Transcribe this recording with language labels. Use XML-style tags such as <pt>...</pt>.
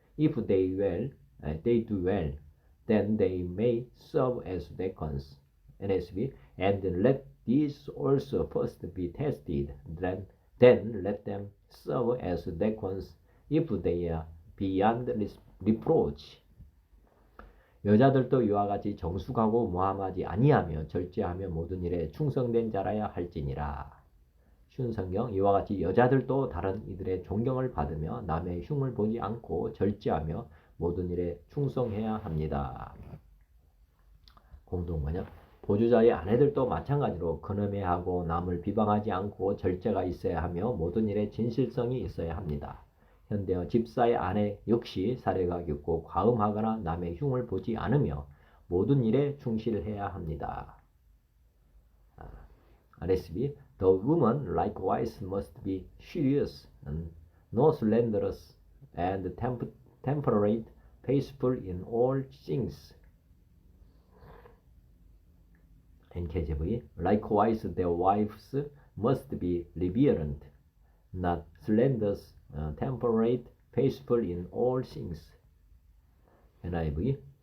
<en>If they do well, then they may serve as deacons. NSB. And let these also first be tested, then let them serve as deacons if they are beyond reproach.</en> <ko>여자들도 이와 같이 정숙하고 모함하지 아니하며 절제하며 모든 일에 충성된 자라야 할지니라. 쉬운 성경. 이와 같이 여자들도 다른 이들의 존경을 받으며 남의 흉을 보지 않고 절제하며 모든 일에 충성해야 합니다. 공동번역. 보조자의 아내들도 마찬가지로 근엄해하고 남을 비방하지 않고 절제가 있어야 하며 모든 일에 진실성이 있어야 합니다. 현대어. 집사의 아내 역시 사례가 깊고 과음하거나 남의 흉을 보지 않으며 모든 일에 충실해야 합니다.</ko> <en>RSB. The woman likewise must be serious, no slanderous, and temperate, peaceful in all things. NKJV. Likewise their wives must be reverent, not slanderous, temperate, peaceful in all things. NIV.</en>